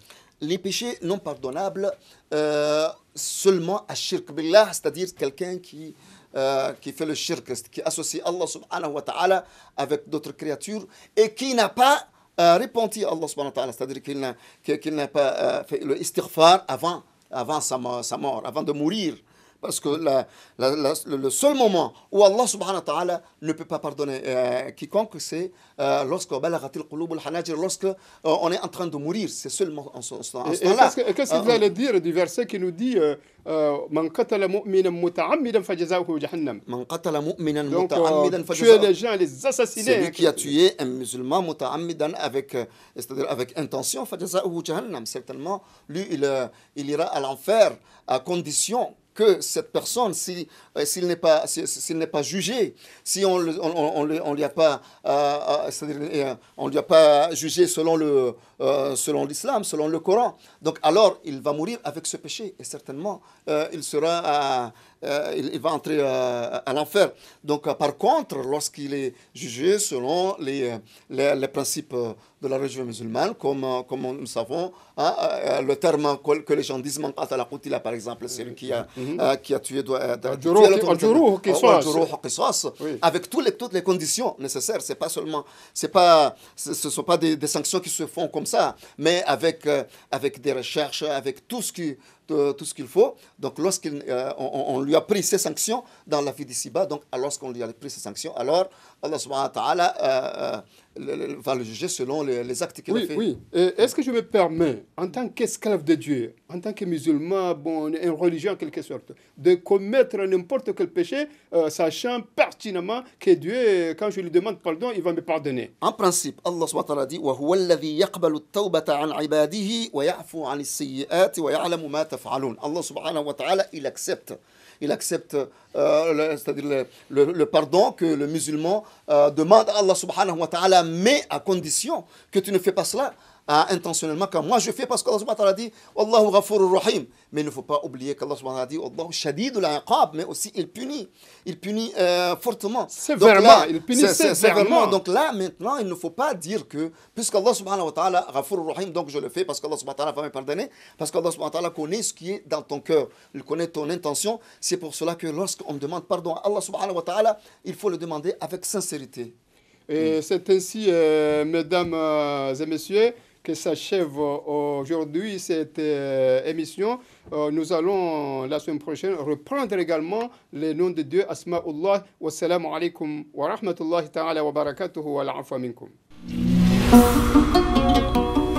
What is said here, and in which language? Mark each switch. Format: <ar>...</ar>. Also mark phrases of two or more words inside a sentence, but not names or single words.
<fr>Les péchés non pardonnables, seulement à</fr> <ar>شرك بالله,</ar> <fr>c'est-à-dire quelqu'un qui fait le shirk, qui associe</fr> <ar>الله سبحانه وتعالى</ar> <fr>avec d'autres créatures et qui n'a pas repenti</fr> <ar>الله سبحانه وتعالى,</ar> <fr>c'est-à-dire qu'il n'a pas fait le istighfar avant sa mort, avant de mourir. Parce que le seul moment où</fr> <ar>الله سبحانه وتعالى</ar> <fr>ne peut pas pardonner quiconque, c'est lorsque on est en train de mourir. C'est seulement en ce temps-là. Qu'est-ce que vous allez dire du verset qui nous dit</fr> <ar>من قتل مؤمنا متعمدا فجزاؤه جهنم? من قتل مؤمنا متعمدا fajaza'uhu.</ar> <fr>Tuer les gens, les assassiner. Celui qui a tué un musulman muta'ammidan c'est-à-dire avec intention,</fr> <ar>فجزاؤه جهنم.</ar> <fr>Certainement, lui, il ira à l'enfer à condition que cette personne, s'il n'est pas jugé, si on lui a pas, on lui a pas jugé selon l'islam, selon le Coran, donc alors il va mourir avec ce péché et certainement il va entrer à l'enfer. Donc par contre, lorsqu'il est jugé selon les principes de la religion musulmane, comme nous savons, le terme que les gens disent,</fr> <ar>من قتل قتل,</ar> <fr>par exemple, celui qui a tué doit être avec toutes les conditions nécessaires. Ce ne sont pas des sanctions qui se font comme ça, mais avec des recherches, avec tout ce qu'il faut. Donc lorsqu'on lui a pris ces sanctions dans la vie d'ici-bas, donc lorsqu'on lui a pris ces sanctions, alors</fr> <ar>الله سبحانه وتعالى</ar> <fr>va le juger selon les actes qu'il a fait. Oui. Est-ce que je me permets, en tant qu'esclave de Dieu, en tant que musulman, une religion en quelque sorte, de commettre n'importe quel péché, sachant pertinemment que Dieu, quand je lui demande pardon, il va me pardonner? En principe,</fr> <ar>الله سبحانه وتعالى dit وَهُوَ الَّذِي يَقْبَلُ التَّوْبَةَ عَنْ عِبَادِهِ وَيَعْفُو عَنِ السَّيِّئَاتِ وَيَعْلَمُ مَا تَفْعَلُونَ. الله سبحانه وتعالى,</ar> <fr>il accepte c'est-à-dire le pardon que le musulman demande à</fr> <ar>الله سبحانه وتعالى,</ar> <fr>mais à condition que tu ne fais pas cela intentionnellement, comme moi je fais, parce qu'</fr> <ar>الله سبحانه وتعالى</ar> <fr>dit</fr> <ar>والله غفور رحيم.</ar> <fr>Mais il ne faut pas oublier qu'</fr> <ar>الله سبحانه وتعالى</ar> <fr>dit</fr> <ar>والله شديد العقاب,</ar> <fr>mais aussi il punit fortement. Sévèrement, il punit sévèrement. Donc là, maintenant, il ne faut pas dire que, puisqu'</fr> <ar>الله سبحانه وتعالى غفور رحيم,</ar> <fr>donc je le fais parce qu'</fr> <ar>الله سبحانه وتعالى</ar> <fr>va me pardonner, parce qu'</fr> <ar>الله سبحانه وتعالى</ar> <fr>connaît ce qui est dans ton cœur, il connaît ton intention. C'est pour cela que lorsqu'on demande pardon à</fr> <ar>الله سبحانه وتعالى,</ar> <fr>il faut le demander avec sincérité. Et c'est ainsi, mesdames et messieurs, que s'achève aujourd'hui cette émission. Nous allons la semaine prochaine reprendre également les noms de Dieu, Asma'ullah.</fr> <ar>والسلام عليكم ورحمة الله تعالى وبركاته والعفو منكم.</ar>